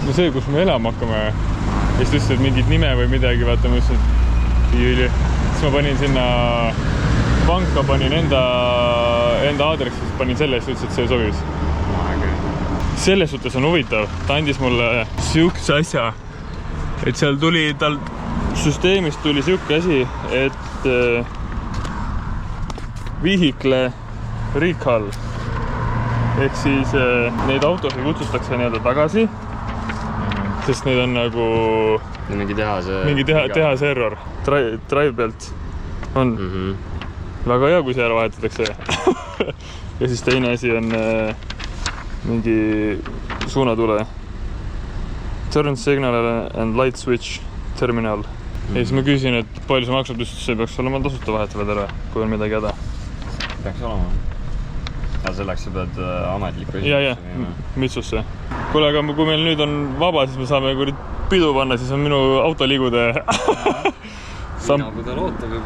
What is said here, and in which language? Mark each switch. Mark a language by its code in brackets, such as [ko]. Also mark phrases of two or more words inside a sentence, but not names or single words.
[et] No see, kus me elama hakkame. Ja siis ütlesid, et mingit nime või midagi, vaata, ma ütlesin, et siis ma panin sinna panka, panin enda aadressi, siis panin selle, siis ütlesid, et see sobis. Selles suhtes on huvitav. Ta andis mulle siukse asja, et seal tuli, tal süsteemist tuli siuke asi, et [en] vehicle recall [et] ehk siis neid autosid kutsutakse nii-öelda tagasi, sest neid on nagu mingi tehase error. Drive pealt on väga hea, kui see ära vahetatakse. Ja siis teine asi on mingi suunatule [en] turn signal and light switch terminal. [et] Ja siis ma küsin, et palju see maksab, just see peaks olema tasuta vahetavad ära, kui on midagi häda. Peaks olema. Ja selleks sa pead ametlikku ja, Mitsusse. Kuule, aga kui meil nüüd on vaba, siis me saame pidu panna, siis on minu autoliigude. Viinapudel ootab juba.